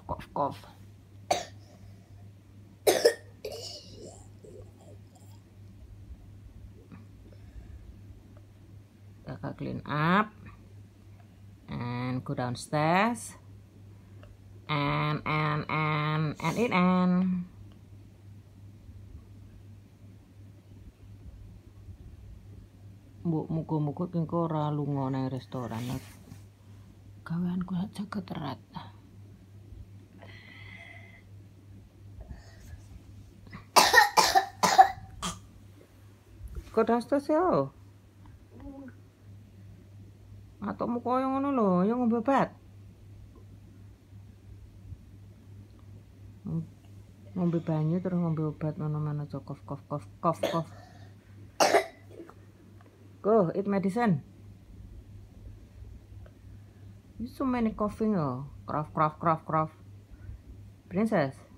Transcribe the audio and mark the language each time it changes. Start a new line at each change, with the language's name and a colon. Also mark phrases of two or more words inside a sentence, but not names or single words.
English: Kakak clean up and go downstairs and eat and
Javanese: muga-muga engko ora lunga nang restoran. Gaweanku aja keterat.
English: Go downstairs
Javanese: yo. Atokmu koyo ngono lho, ya ngombe obat. Ngombe banyu terus ngombe obat mana-mana aja cough.
English: Go, eat medicine. You so many coughing oh. Cough. Princess.